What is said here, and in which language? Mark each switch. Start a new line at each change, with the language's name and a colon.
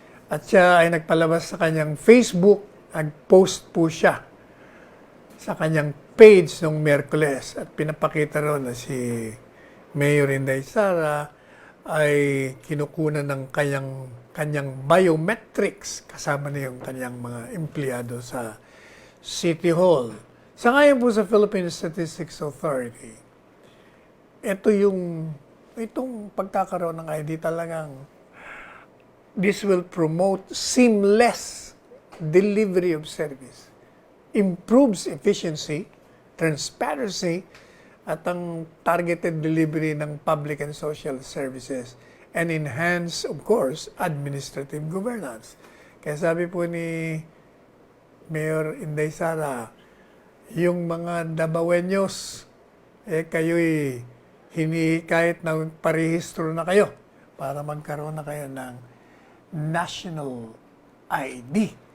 Filipino: At siya ay nagpalabas sa kanyang Facebook, nag-post po siya sa kanyang page noong Miyerkules at pinapakita ron na si Mayor Inday Sara ay kinukunan ng kanyang biometrics kasama na yung kanyang mga empleyado sa City Hall. Sa ngayon po sa Philippine Statistics Authority, itong pagkakaroon ng ID talagang
English: this will promote seamless delivery of service, improves efficiency, transparency, at ang targeted delivery ng public and social services, and enhance, of course, administrative governance.
Filipino: Kaya sabi po ni Mayor Inday Sara, yung mga Dabawenyos, kayo'y kahit na parehistro na kayo para magkaroon na kayo ng national ID.